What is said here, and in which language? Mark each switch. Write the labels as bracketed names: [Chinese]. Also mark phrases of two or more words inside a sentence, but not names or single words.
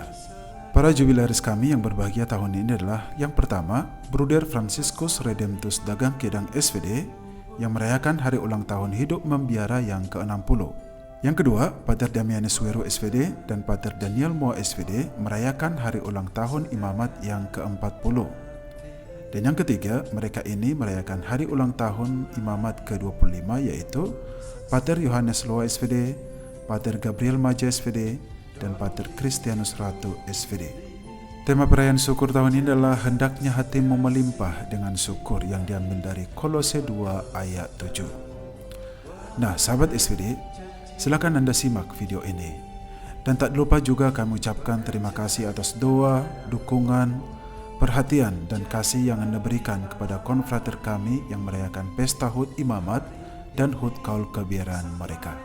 [Indonesian] Para jubilaris kami yang berbahagia tahun ini adalah yang pertama, Bruder Franciscus Redemptus Dagang Kedang SVD yang merayakan hari ulang tahun hidup membiara yang ke-60. Yang kedua, Pater Damianus Weru SVD dan Pater Daniel Moa SVD merayakan hari ulang tahun Imamat yang ke-40. Dan yang ketiga, mereka ini merayakan hari ulang tahun Imamat ke-25 yaitu Pater Yohanes Loa SVD, Pater Gabriel Maja SVD, dan Pater Christianus Ratu SVD. Tema perayaan syukur tahun ini adalah hendaknya hatimu melimpah dengan syukur yang diambil dari Kolose 2 ayat 7. Nah, sahabat SVD, silakan Anda simak video ini. Dan tak lupa juga kami ucapkan terima kasih atas doa, dukungan, perhatian, dan kasih yang Anda berikan kepada konfrater kami yang merayakan pesta HUT Imamat dan HUT Kaul Kebiaran mereka.